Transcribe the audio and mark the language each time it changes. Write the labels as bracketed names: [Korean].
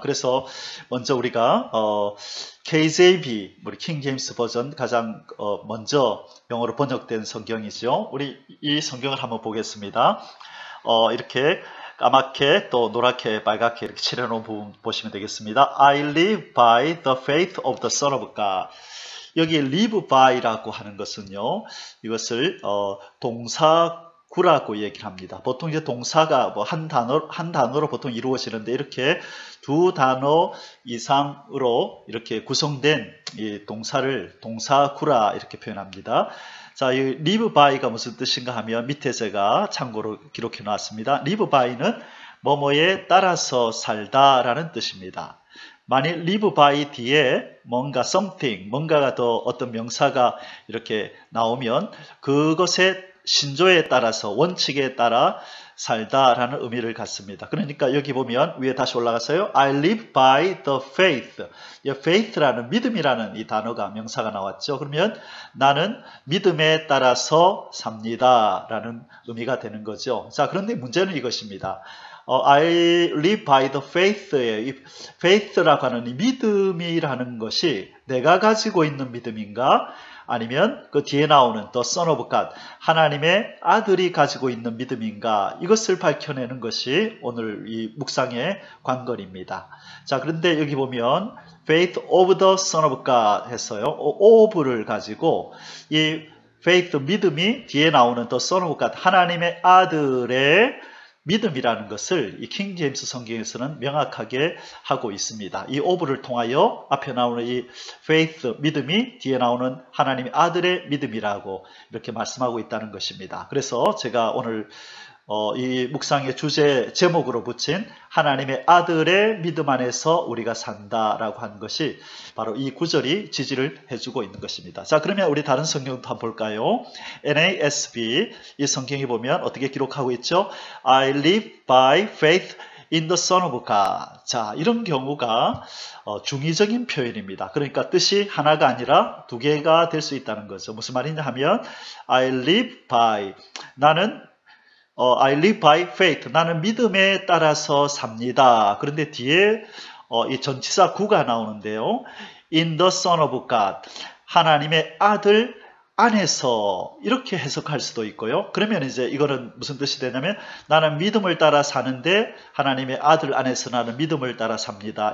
[Korean] 그래서 먼저 우리가 KJV, 우리 킹 제임스 버전 가장 먼저 영어로 번역된 성경이죠. 우리 이 성경을 한번 보겠습니다. 이렇게 까맣게 또 노랗게 빨갛게 이렇게 칠해놓은 부분 보시면 되겠습니다. [English] I live by the faith of the Son of God. [Korean] 여기 live by라고 하는 것은요, 이것을 동사구라고 얘기를 합니다. 보통 이제 동사가 뭐 한 단어로 보통 이루어지는데 이렇게 두 단어 이상으로 이렇게 구성된 이 동사를 동사구라 이렇게 표현합니다. 자, 이 live by가 무슨 뜻인가 하면 밑에 제가 참고로 기록해 놨습니다. live by는 뭐뭐에 따라서 살다라는 뜻입니다. 만일 live by 뒤에 뭔가 something, 뭔가가 더 어떤 명사가 이렇게 나오면 그것의 신조에 따라서 원칙에 따라 살다라는 의미를 갖습니다. 그러니까 여기 보면 위에 다시 올라가서요. [English] I live by the faith. [Korean] 이 faith라는 믿음이라는 이 단어가 명사가 나왔죠. 그러면 나는 믿음에 따라서 삽니다 라는 의미가 되는 거죠. 자, 그런데 문제는 이것입니다. [English] I live by the faith예요. [Korean] 이 faith라고 하는 이 믿음이라는 것이 내가 가지고 있는 믿음인가? 아니면 그 뒤에 나오는 [English] the Son of God, [Korean] 하나님의 아들이 가지고 있는 믿음인가? 이것을 밝혀내는 것이 오늘 이 묵상의 관건입니다. 자, 그런데 여기 보면 [English] faith of the Son of God [Korean] 했어요. of를 가지고 이 faith, 믿음이 뒤에 나오는 [English] the Son of God, [Korean] 하나님의 아들의 믿음이라는 것을 이 킹 제임스 성경에서는 명확하게 하고 있습니다. 이 of를 통하여 앞에 나오는 이 faith, 믿음이 뒤에 나오는 하나님의 아들의 믿음이라고 이렇게 말씀하고 있다는 것입니다. 그래서 제가 오늘 이 묵상의 주제 제목으로 붙인 하나님의 아들의 믿음 안에서 우리가 산다라고 하는 것이 바로 이 구절이 지지를 해주고 있는 것입니다. 자, 그러면 우리 다른 성경도 한번 볼까요? NASB 이 성경에 보면 어떻게 기록하고 있죠? [English] I live by faith in the Son of God. [Korean] 자, 이런 경우가 중의적인 표현입니다. 그러니까 뜻이 하나가 아니라 두 개가 될 수 있다는 거죠. 무슨 말이냐 하면 [English] I live by, [Korean] 나는 [English] I live by faith. [Korean] 나는 믿음에 따라서 삽니다. 그런데 뒤에 이 전치사 구가 나오는데요. [English] In the Son of God. [Korean] 하나님의 아들 안에서 이렇게 해석할 수도 있고요. 그러면 이제 이거는 무슨 뜻이 되냐면 나는 믿음을 따라 사는데 하나님의 아들 안에서 나는 믿음을 따라 삽니다.